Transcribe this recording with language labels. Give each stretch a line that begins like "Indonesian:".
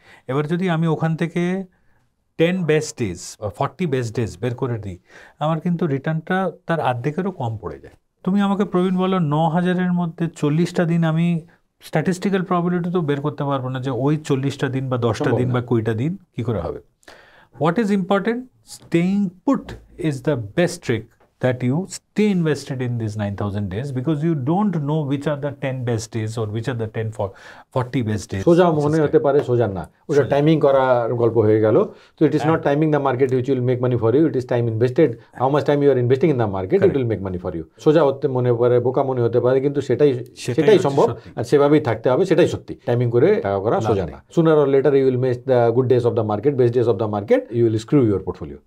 Bangla: এবার যদি আমি ওখান থেকে 10 বেস্ট ডেজ, 40 বেস্ট ডেজ বের করে দিই, আমার কিন্তু রিটার্নটা তার অর্ধেকেরও কম পড়ে যায়। তুমি আমাকে প্রবীণ বলো 9000-এর মধ্যে 40টা দিন আমি স্ট্যাটিস্টিক্যাল প্রবাবিলিটি তো বের করতে পারবো না যে ওই 40টা দিন বা 10টা দিন বা 20টা দিন কী করে হবে।
English: What is important, staying put is the best trick that you stay invested in these 9000 days, because you don't know which are the 10 best days or which are the 40 best days.
Bangla: সোজা মনে হতে পারে, সোজা না, ওটা timing করার গল্প হয়ে গেল।
English: তো it is not timing the market which will make money for you, it is time invested, how much time you are investing in the market, it will make money for you.
Bangla: সোজা হতে মনে পারে, বোকা মনে হতে পারে, কিন্তু সেটাই সম্ভব, আর সেভাবেই থাকতে হবে, সেটাই সত্যি। টাইমিং করে টাকা করা সোজা না।
English: Sooner or later you will miss the good days of the market, best days of the market, you will screw your portfolio.